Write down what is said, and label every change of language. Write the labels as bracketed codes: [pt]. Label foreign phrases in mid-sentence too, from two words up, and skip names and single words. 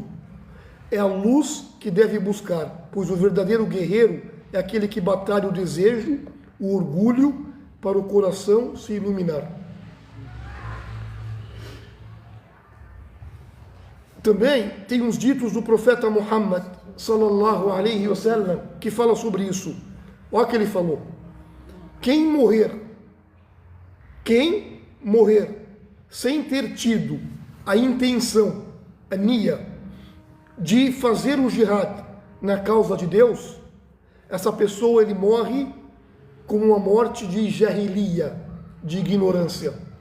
[pt] É a luz que deve buscar, pois o verdadeiro guerreiro é aquele que batalha o desejo, o orgulho, para o coração se iluminar. Também tem uns ditos do profeta Muhammad [ar] صلى الله عليه وسلم [pt] que fala sobre isso. Olha o que ele falou: quem morrer sem ter tido a intenção, a niya, de fazer o jihad na causa de Deus, essa pessoa ele morre com uma morte de jahiliya, de ignorância.